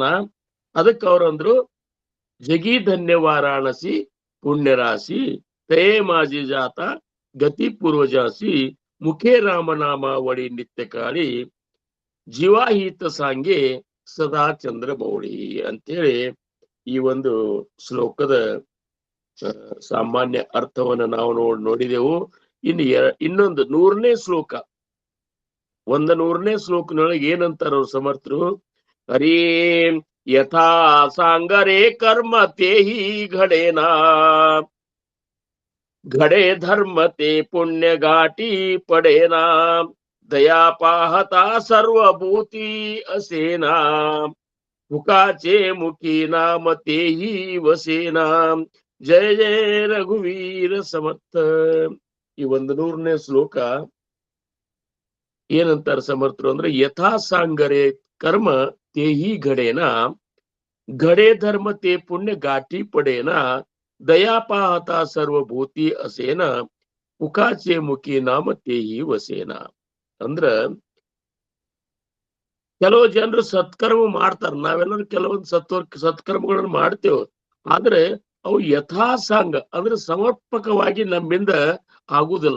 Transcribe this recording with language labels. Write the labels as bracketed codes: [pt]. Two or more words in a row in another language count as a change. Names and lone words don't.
[kn] ಅದಕ್ಕೆ ಅವ್ರಂದ್ರು, [mr] जगी धन्य वाराणसी पुण्यराशी ते माजी जात गती पूर्वजासी मुखे रामनामावळी नित्य काळी जीवाहित सांगे सदा चंद्रमौळी [kn] ಅಂತೇಳಿ ಈ ಒಂದು ಶ್ಲೋಕದ ಸಾಮಾನ್ಯ ಅರ್ಥವನ್ನ ನಾವು ನೋಡಿದೆವು. ಇನ್ನೊಂದು 100ನೇ ಶ್ಲೋಕ, 100ನೇ ಶ್ಲೋಕನೊಳಗೆ ಏನಂತಾರ ಅವ್ರು ಸಮರ್ಥರು? [mr] हरे यथा सांगरे कर्म तेही घडेना घड़े धर्म ते पुण्य घाटी पडेना दया पाहता सर्वभूती असेना मुखाचे मुखी नाम तेही वसेना जय जय रघुवीर समर्थ. [kn] ಈ 100ನೇ ಶ್ಲೋಕ ಏನಂತಾರ ಸಮರ್ಥರು ಅಂದ್ರೆ, [mr] यथा सांगरे कर्म तेही घडेना घड़े धर्म ते पुण्य घाटी पडेना दया पाहता सर्वभूತಿ असेना मुखाचे मुखी नाम तेही वसेना. [kn] ಅಂದ್ರ ಕೆಲವು ಜನರು ಸತ್ಕರ್ಮ ಮಾಡ್ತಾರ, ನಾವೆಲ್ಲರೂ ಕೆಲವೊಂದು ಸತ್ಕರ್ಮಗಳನ್ನು ಮಾಡ್ತೇವೆ. ಆದ್ರೆ ಅವು ಯಥಾಸಾಂಗ ಅಂದ್ರೆ ಸಮರ್ಪಕವಾಗಿ ನಮ್ಮಿಂದ ಆಗುದಿಲ್ಲ.